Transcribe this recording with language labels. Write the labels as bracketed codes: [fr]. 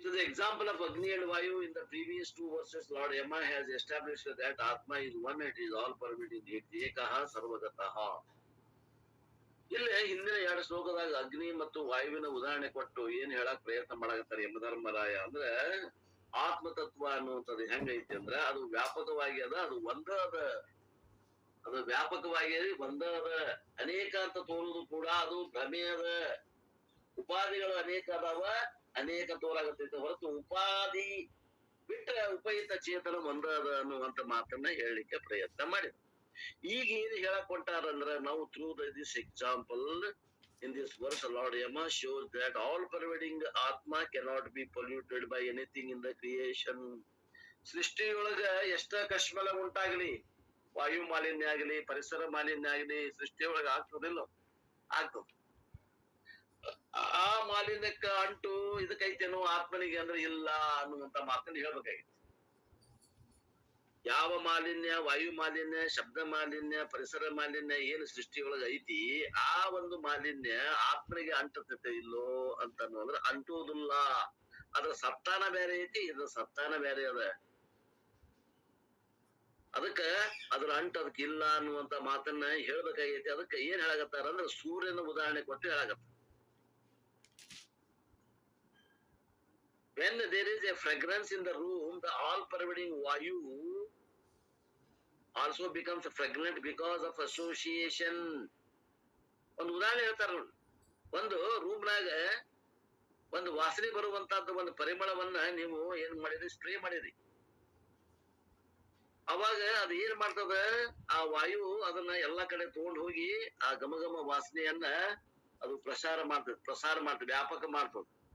[en] example of Agni and Vayu in the previous two verses, Lord Yama has established that Atma is one, it is all pervading, it [sa] ekaha sarvagataha. [kn] ಇಲ್ಲಿ ಹಿಂದಿನ ಎರಡು ಶ್ಲೋಕದಾಗ ಅಗ್ನಿ ಮತ್ತು ವಾಯುವಿನ ಉದಾಹರಣೆ ಕೊಟ್ಟು ಏನ್ ಹೇಳಕ್ ಪ್ರಯತ್ನ ಮಾಡಕತ್ತಾರೆ ಯಮಧರ್ಮರಾಯ ಅಂದ್ರೆ ಆತ್ಮತತ್ವ ಅನ್ನುವಂಥದ್ದು ಹೆಂಗೈತಿ ಅಂದ್ರ ಅದು ವ್ಯಾಪಕವಾಗಿ ಅದ, ಅದು ಒಂದದ, ಅದು ವ್ಯಾಪಕವಾಗಿ ಒಂದದ, ಅನೇಕ ಅಂತ ತೋರುದು ಕೂಡ ಅದು ಭ್ರಮೆ ಅದ. ಉಪಾಧಿಗಳು ಅನೇಕ ಅದಾವ, ಅನೇಕ ತೋರಾಗತ್ತೈತೆ ಹೊರತು ಉಪಾಧಿ ಬಿಟ್ರೆ ಉಪಯುಕ್ತ ಚೇತನ ಒಂದ ಅದ ಅನ್ನುವಂತ ಮಾತನ್ನ ಹೇಳಲಿಕ್ಕೆ ಪ್ರಯತ್ನ ಮಾಡಿದ. ಈಗ ಏನ್ ಹೇಳಕ್ ಹೊಂಟಾರಂದ್ರ ನಾವು [en] Through this example in this verse Lord Yama shows that all pervading Atma cannot be polluted by anything in the creation. [kn] ಸೃಷ್ಟಿಯೊಳಗ ಎಷ್ಟ ಕಶ್ಮಲ ಉಂಟಾಗ್ಲಿ, ವಾಯು ಮಾಲಿನ್ಯ ಆಗಲಿ, ಪರಿಸರ ಮಾಲಿನ್ಯ ಆಗಲಿ, ಸೃಷ್ಟಿಯೊಳಗ ಆಗ್ತದಿಲ್ಲ, ಆಗ್ತದ. ಆ ಮಾಲಿನ್ಯಕ್ಕ ಅಂಟು ಇದಕ್ಕೈತೇನೋ ಆತ್ಮನಿಗೆ ಅಂದ್ರೆ ಇಲ್ಲ ಅನ್ನುವಂತ ಮಾತನ್ನ ಹೇಳ್ಬೇಕಾಗಿತ್ತು. ಯಾವ ಮಾಲಿನ್ಯ, ವಾಯು ಮಾಲಿನ್ಯ, ಶಬ್ದ ಮಾಲಿನ್ಯ, ಪರಿಸರ ಮಾಲಿನ್ಯ ಏನು ಸೃಷ್ಟಿಯೊಳಗ ಐತಿ, ಆ ಒಂದು ಮಾಲಿನ್ಯ ಆತ್ಮನಿಗೆ ಅಂಟತೈತೆ ಇಲ್ಲೋ ಅಂತ ಅಂದ್ರೆ ಅಂಟುವುದಿಲ್ಲ. ಅದ್ರ ಸತ್ತಾನ ಬೇರೆ ಐತಿ, ಇದ್ರ ಸತ್ತಾನ ಬೇರೆ ಅದ. ಅದಕ್ಕ ಅದ್ರ ಅಂಟು ಅದಕ್ಕೆ ಇಲ್ಲ ಅನ್ನುವಂತ ಮಾತನ್ನ ಹೇಳ್ಬೇಕಾಗೈತಿ. ಅದಕ್ಕೆ ಏನ್ ಹೇಳಕತ್ತಾರ ಅಂದ್ರೆ ಸೂರ್ಯನ ಉದಾಹರಣೆ ಕೊಟ್ಟು ಹೇಳಕತ್ತಾರ. [en] When there is a fragrance in the room, the all-pervading Vayu also becomes fragrant because of association. [kn] ಒಂದು ಉದಾಹರಣೆ ಹೇಳ್ತಾರ ನೋಡಿ. ಒಂದು ರೂಮ್ನಾಗ ಒಂದು ವಾಸನೆ ಬರುವಂತಹದ್ದು ಒಂದು ಪರಿಮಳವನ್ನ ನೀವು ಏನ್ ಮಾಡಿದ್ರಿ, ಸ್ಪ್ರೇ ಮಾಡಿದ್ರಿ. ಅವಾಗ ಅದು ಏನ್ ಮಾಡ್ತದ, ಆ ವಾಯು ಅದನ್ನ ಎಲ್ಲಾ ಕಡೆ ತಗೊಂಡು ಹೋಗಿ ಆ ಘಮ ವಾಸನೆಯನ್ನ ಅದು ಪ್ರಸಾರ ಮಾಡ್ತದೆ, ವ್ಯಾಪಕ ಮಾಡ್ತದ.